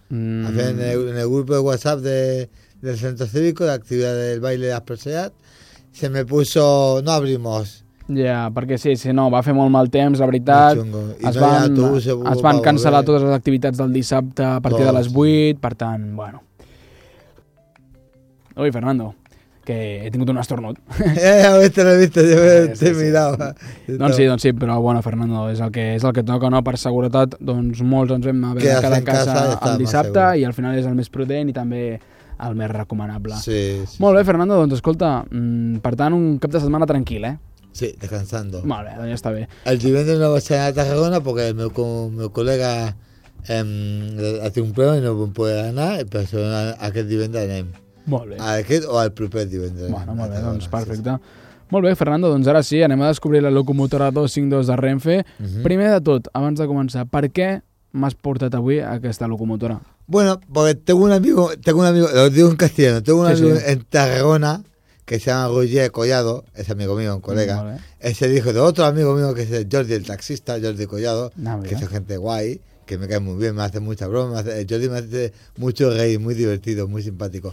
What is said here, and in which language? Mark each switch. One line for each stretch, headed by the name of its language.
Spanish: En el grupo de WhatsApp del Centro Cívico, de actividad del baile de las perseas, se me puso, no abrimos.
Catalan: Ja, yeah, perquè sí, no, va fer molt mal temps, la veritat. Es van cancel·lar totes les activitats del dissabte a partir de les 8, per tant, bueno. Ui, Fernando, que he tingut un estornut. A veure, te l'he vist, t'he mirat. Doncs sí, però bueno, Fernando, és el que toca, no? Per seguretat, doncs molts ens vam haver quedat a casa el dissabte i al final és el més prudent i també el més recomanable. Sí, sí. Molt bé, Fernando, doncs escolta, per tant, un cap de setmana tranquil, eh?
Spanish: Sí, descansando.
Catalan: Molt bé, doncs ja està bé. El divendres no vaig anar a Tarragona perquè el meu col·lega ha tingut un problema i no em pot anar, però aquest divendres anem. Molt bé. A aquest o al proper divendres. Bueno, molt bé, doncs perfecte. Sí, sí. Molt bé, Fernando, doncs ara sí, anem a descobrir la locomotora 252 de Renfe. Uh-huh. Primer de tot, abans de començar, per què m'has portat avui aquesta locomotora?
Spanish: Bueno, porque tengo un amigo, lo digo en castellano, tengo un amigo en Tarragona que se llama Roger Collado, es amigo mío, un colega. Es el hijo de otro amigo mío que es Jordi, el taxista, Jordi Collado, que es gente guay, que me cae muy bien, me hace mucha broma, Jordi me hace mucho reír, muy divertido, muy simpático.